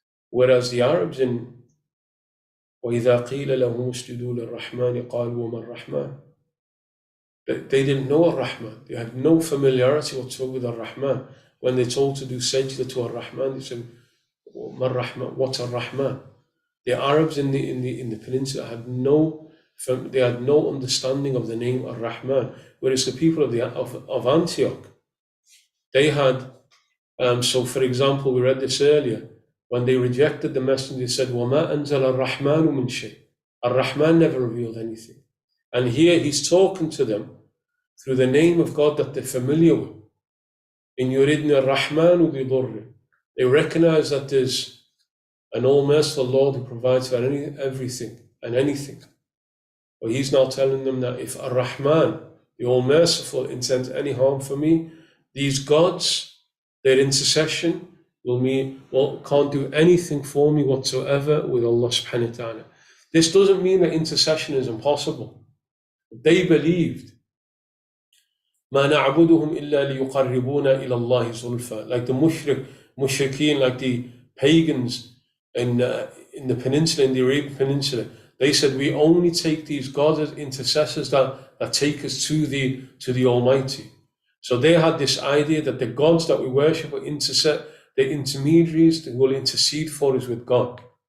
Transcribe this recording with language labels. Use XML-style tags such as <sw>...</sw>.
<en>Whereas the Arabs in</en> <ar>وَإِذَا قِيلَ لَهُمُ اسْجُدُوا لِلرَّحْمَنِ قَالُوا وَمَا الرَّحْمَنُ.</ar> <en>They didn't know Ar-Rahman. They had no familiarity whatsoever with Ar-Rahman. When they're told to do sajda to Ar-Rahman, they said, what's Ar-Rahman? The Arabs in the peninsula had no understanding of the name Ar-Rahman. Whereas the people of Antioch, they had, so for example, we read this earlier, when they rejected the messenger, they said,</en> <ar>وَمَا أَنزَلَ الرَّحْمَنُ مِنْ شَيْءٍ.</ar> <en>Ar-Rahman never revealed anything. And here he's talking to them through the name of God that they're familiar with.</en> <ar>In yuridni ar-Rahmanu bi-dhurri.</ar> <en>They recognize that there's an all-merciful Lord who provides for everything and anything. But he's now telling them that if Ar-Rahman, the all-merciful, intends any harm for me, these gods, their intercession, can't do anything for me whatsoever with Allah subhanahu wa ta'ala. This doesn't mean that intercession is impossible. They believed</en> <ar>ما نعبدهم إلا ليقربونا إلى الله زلفى.</ar> <en>Like the mushrikeen, like the pagans in the peninsula, in the Arabian Peninsula, they said we only take these gods as intercessors that take us to the Almighty. So they had this idea that the gods that we worship are the intermediaries that will intercede for us with God.</en>